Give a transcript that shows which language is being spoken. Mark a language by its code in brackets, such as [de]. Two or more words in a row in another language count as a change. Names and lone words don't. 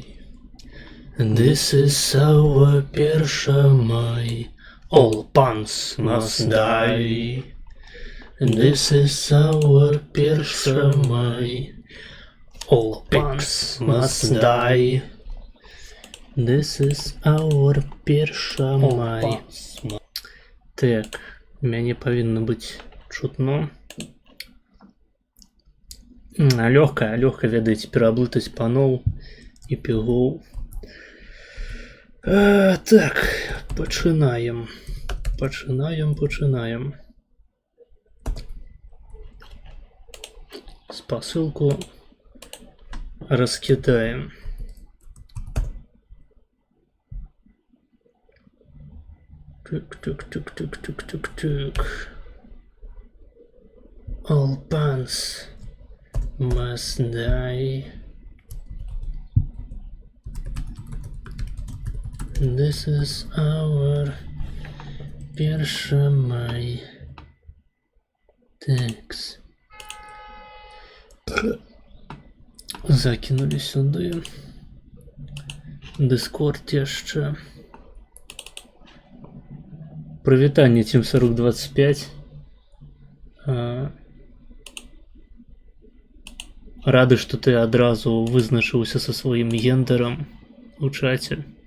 [en] This is our 1 May. All pants must die. This is our 1 May. All pigs must die. This is our 1 May. [be] Так, мяне павінна быць чутно. Лёгка, ведаеце, пераблытаць паноў і пігоў. Так, пачынаем. Спасылку раскидаем. Так. [en] All pants must die. This is our 1 May. [uk] Такс. Закинули сюди. [be] Дискорд яшчэ. Прывітанне, Team 4025. Рады, што ты адразу вызначыўся са сваім гендерам у чаце.